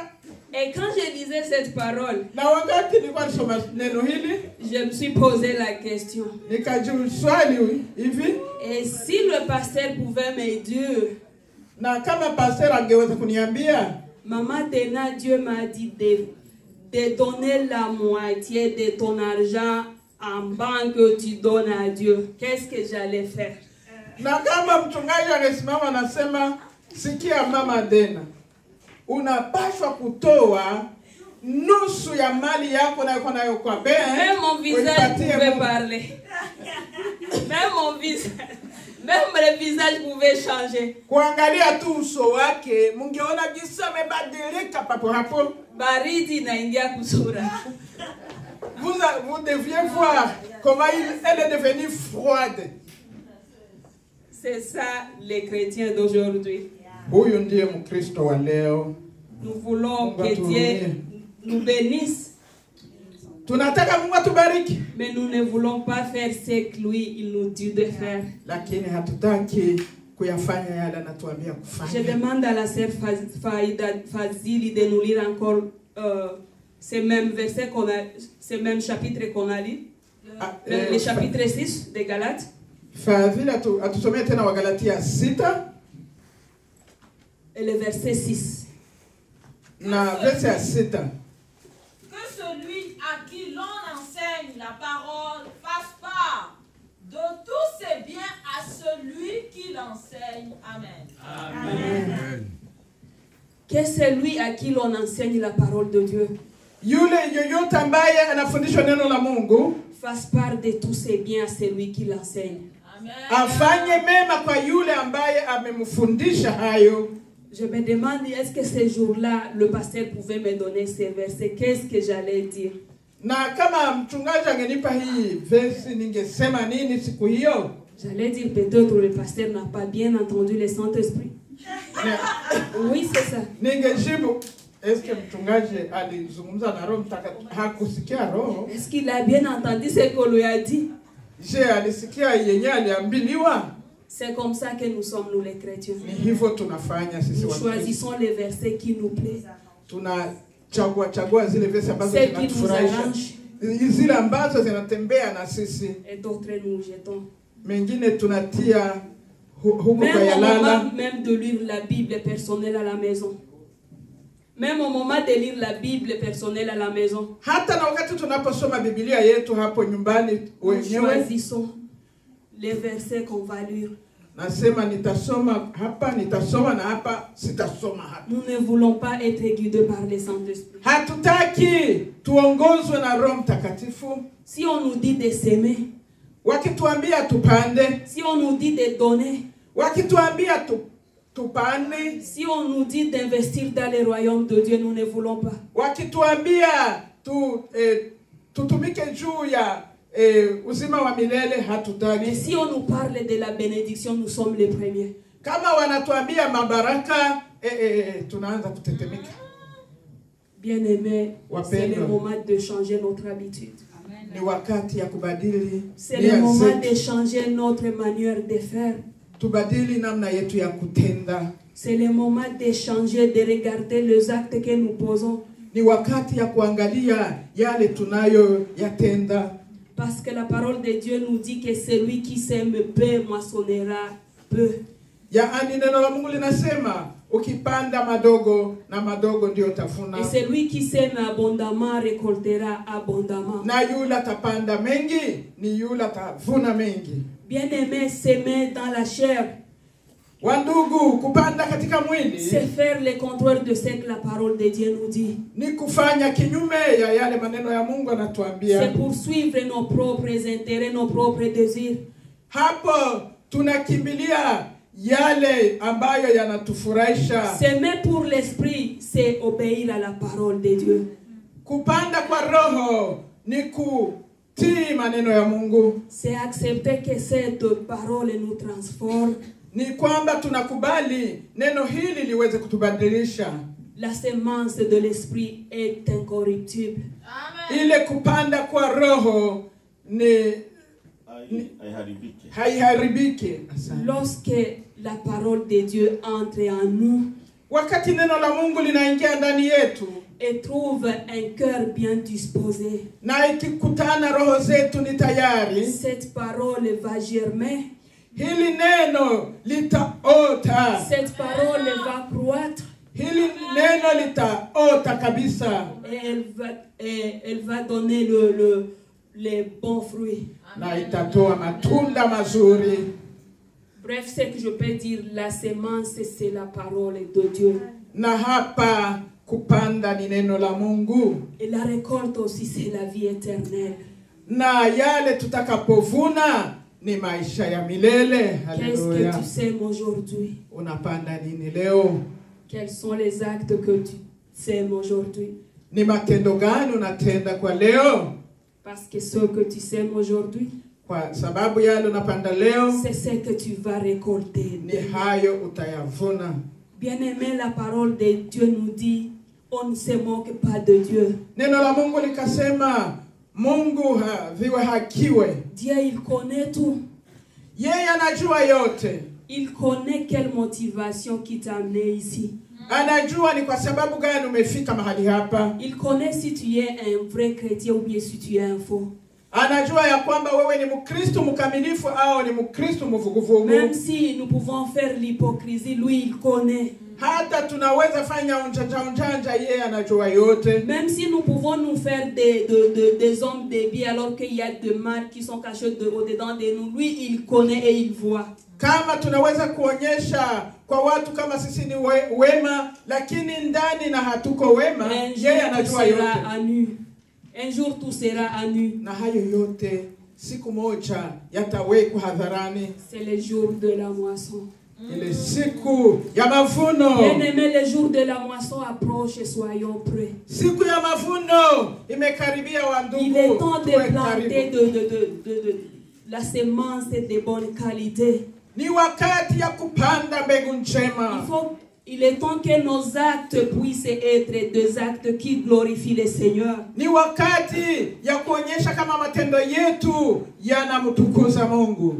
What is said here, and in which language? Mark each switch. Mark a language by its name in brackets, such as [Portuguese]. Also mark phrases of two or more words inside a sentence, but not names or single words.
[French] Et quand je lisais cette parole, [Swahili] Na wakati nilikuwa nasoma neno hili, [French] je me suis posé la question. [Swahili] nikajiuliza swali hivi, [French] Et si le pasteur pouvait me dire, [Swahili] na kama pastor angeweza kuniambia, [French] Maman Dena, Dieu m'a dit de donner la moitié de ton argent en banque que tu donnes à Dieu, qu'est-ce que j'allais faire? [Swahili] na kama mchungaji angesimama anasema, sikia Mama Dena, unapaswa kutoa nusu ya mali yako na uko nayo kwa benki. [French] Même mon visage pouvait parler. Même le visage pouvait changer. [Swahili] Kuangalia tu uso wake, mungeona jinsi amebadilika papo hapo. Baridi inaingia kusura. [French] Vous vous deviez voir comment elle est devenue froide. C'est ça les chrétiens d'aujourd'hui. [Swahili] Huyu ndiye Mkristo wa leo. [French] Nous voulons que Dieu nous bénisse. [Swahili] Tunataka Mungu atubariki. [French] Mais nous ne voulons pas faire ce que lui il nous dit de faire. [Swahili] Lakini hatutaki kuyafanya yale anatuambia [French] Je [Swahili] kufanya. [French] demande à la sœur Fazili de nous lire encore ces mêmes versets qu'on a, ces mêmes chapitres qu'on a lu. Le chapitre 6 de Galates. [Swahili] Fadhili atusomee tena Wagalatia 6 [French] et le verset 6. [Swahili] na verset 6. [French] Que celui à qui l'on enseigne la parole fasse part de tous ses biens à celui qui l'enseigne. Amen. [Swahili] Amen. [French] Que celui à qui l'on enseigne la parole de Dieu [Swahili] Yule yoyote ambaye anafundishwa neno la Mungu [French] fasse part de tous ses biens à celui qui l'enseigne. [Swahili] afanye mema kwa yule ambaye amemfundisha hayo. [French] Je me demande, est-ce que ce jour-là, le pasteur pouvait me donner ces versets? Qu'est-ce que j'allais dire? [Swahili] Na kama mchungaji angenipa hii verse ningesema nini siku hiyo? [French] J'allais dire peut-être le pasteur n'a pas bien entendu le Saint-Esprit. Oui, c'est ça. [Swahili] Ningejibu, [French] est-ce que [Swahili] mchungaji alizungumza na Roho Mtakatifu? Hakusikia Roho? [French] Est-ce qu'il a bien entendu ce qu'on lui a dit? Je, [Swahili] alisikia yenyewe aliambiliwa? [French] C'est comme ça que nous sommes, nous les chrétiens. [Swahili] Ni hivyo tunafanya sisi [French] Nous [Swahili] Wakristo. [French] choisissons les versets qui nous plaisent. [Swahili] Tunachagua zile verse ambazo [French] Ceux qui nous [Swahili] zinatufurahisha. [French] arrangent. [Swahili] Zile ambazo zinatembea na sisi. [French] Et d'autres nous jetons. [Swahili] Mengine tunatia huko kwa [French] Même au [Swahili] yalala. [French] moment même de lire la Bible personnelle à la maison. Même au moment de lire la Bible personnelle à la maison. [Swahili] Hata na wakati tunaposoma Biblia yetu hapo nyumbani [French] Nous [Swahili] wenyewe. [French] choisissons les versets qu'on va lire. [Swahili] Nasema nitasoma hapa, nitasoma na hapa, sitasoma hapa. [French] Nous ne voulons pas être guidés par le Saint-Esprit. [Swahili] Hatutaki tuongozwe na Roho Mtakatifu. [French] Si on nous dit de s'aimer, [Swahili] Wakituambia tupande, [French] si on nous dit de donner, [Swahili] wakituambia tupande, [French] si on nous dit d'investir dans le royaume de Dieu, nous ne voulons pas. [Swahili] wakituambia tutumike juu ya uzima wa milele, [French] Mais [Swahili] hatutaki. [French] si on nous parle de la bénédiction, nous sommes les premiers. [Swahili] Kama wanatuambia mabaraka, tunaanza kutetemeka. [French] Bien-aimés, c'est le [Swahili] Wapendwa, [French] moment de changer notre habitude. [Swahili] ni wakati ya kubadili [French] C'est le moment de changer notre manière de faire. [Swahili] tubadili namna yetu ya kutenda. [French] C'est le moment de changer, de regarder les actes que nous posons. [Swahili] Ni wakati ya kuangalia yale tunayo yatenda. [French] Parce que la parole de Dieu nous dit que celui qui sème peu moissonnera peu. [Swahili] Yaani neno la Mungu linasema ukipanda madogo na madogo ndio utavuna. [French] Et celui qui sème abondamment récoltera abondamment. [Swahili] Na yule atapanda mengi ni yule atavuna mengi. [French] Bien-aimé, s'aimer dans la chair, [Swahili] Wandugu, kupanda katika mwili [French] c'est faire le contraire de ce que la parole de Dieu nous dit. [Swahili] ni kufanya kinyume ya yale maneno ya Mungu [French] C'est [Swahili] anatuambia. [French] poursuivre nos propres intérêts, nos propres désirs. [Swahili] Hapo tunakimbilia yale ambayo yanatufurahisha. [French] S'aimer pour l'esprit, c'est obéir à la parole de Dieu. [Swahili] Kupanda kwa roho ni kutii maneno ya Mungu. [French] C'est accepter que cette parole nous transforme. [Swahili] Ni kwamba tunakubali neno hili liweze kutubadilisha. [French] La semence de l'esprit est incorruptible. Amen. [Swahili] Ile kupanda kwa roho ni haiharibiki. [French] Lorsque la parole de Dieu entre en nous [Swahili] Wakati neno la Mungu linaingia ndani yetu [French] et trouve un cœur bien disposé, [Swahili] na ikikutana roho zetu ni tayari, [French] cette parole va germer, [Swahili] hili neno litaota. [French] cette parole va croître [Swahili] Hili neno litaota kabisa [French] et elle va donner les bons fruits. [Swahili] na itatoa matunda mazuri. [French] Bref, ce que je peux dire, la semence, c'est la parole de Dieu. [Swahili] Na hapa kupanda ni neno la Mungu, [French] Et la récolte aussi, c'est la vie éternelle. [Swahili] na yale tutakapovuna ni maisha ya milele. [French] Qu'est-ce [Swahili] Haleluya. [French] que tu sèmes aujourd'hui? [Swahili] Unapanda nini leo? [French] Quels sont les actes que tu sèmes aujourd'hui? [Swahili] Ni matendo gani unatenda kwa leo? [French] Parce que ce que tu sèmes aujourd'hui, [Swahili] kwa sababu yale unapanda leo [French] c'est ce que tu vas récolter. [Swahili] ni hayo utayavuna. [French] Bien-aimé, la parole de Dieu nous dit, on ne se moque pas de Dieu. [Swahili] Neno la Mungu likasema Mungu viwe hakiwe. [French] Dieu, il connaît tout. [Swahili] Yeye anajua yote. [French] Il connaît quelle motivation qui t'a amené ici. [Swahili] Anajua ni kwa sababu gani umefika mahali hapa. [French] Il connaît si tu es un vrai chrétien ou bien si tu es un faux. [Swahili] Anajua ya kwamba wewe ni Mkristo mkamilifu au ni Mkristo mvuguvugu. [French] Même si nous pouvons faire l'hypocrisie, lui il connaît. [Swahili] Hata tunaweza fanya unjanja yeye anajua yote. [French] Même si nous pouvons nous faire des hommes de bien alors qu'il y a de mal qui sont cachés au-dedans de nous, lui il connaît et il voit. [Swahili] Kama tunaweza kuonyesha kwa watu kama sisi ni wema lakini ndani na hatuko wema, yeye anajua yote. [French] Un jour tout sera à nu. [Swahili] Na hayo yote siku moja yatawekwa hadharani. [French] C'est le jour de la moisson. [Swahili] Ile siku ya mavuno. [French] Bien-aimé, le jour de la moisson approche et soyons prêts. [Swahili] Siku ya mavuno imekaribia wa ndugu. [French] Il est temps de planter de la semence de bonne qualité. [Swahili] Ni wakati ya kupanda mbegu njema. [French] Il est temps que nos actes puissent être des actes qui glorifient le Seigneur. [Swahili] Ni wakati ya kuonyesha kama matendo yetu yanamtukuza Mungu.